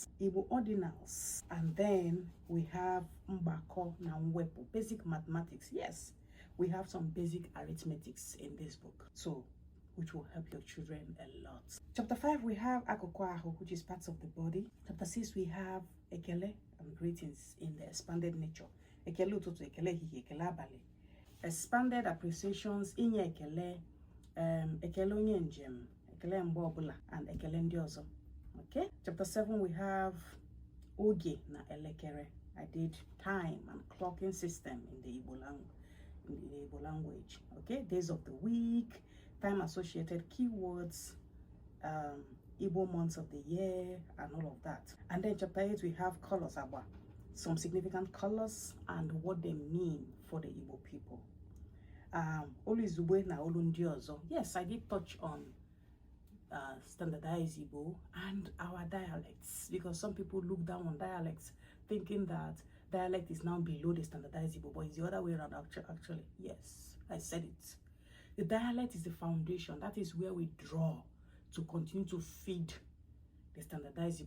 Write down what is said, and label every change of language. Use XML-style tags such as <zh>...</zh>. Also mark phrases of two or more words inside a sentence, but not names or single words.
<en>Igbo ordinals. And then we have</en> <ig>Mbako na Mwepo,</ig> <en>basic mathematics. Yes, we have some basic arithmetics in this book, so which will help your children a lot. Chapter 5, we have Akokwaho, which is parts of the body. Chapter 6, we have Ekele and greetings in the expanded nature.</en> <ig>Ekele ututu, ekele hihi, ekele abali.</ig> <en>Expanded appreciations,</en> <ig>inye ekele, ekele onye njem, ekele mgbe ọbụla, and ekele ndị ọzọ.</ig> <en>Okay? Chapter 7, we have</en> <ig>Oge na Elekere.</ig> <en>I did time and clocking system in the Igbo language. Okay? Days of the week, time associated keywords, Igbo months of the year, and all of that. And then chapter 8, we have colors, some significant colors and what they mean for the Igbo people.</en> <ig>Oluzugbe na Olundiozo.</ig> <en>Yes, I did touch on standardized Igbo and our dialects, because some people look down on dialects thinking that dialect is now below the standardized Igbo, but it's the other way around actually. Yes, I said it. The dialect is the foundation. That is where we draw to continue to feed the standardized Igbo.</en>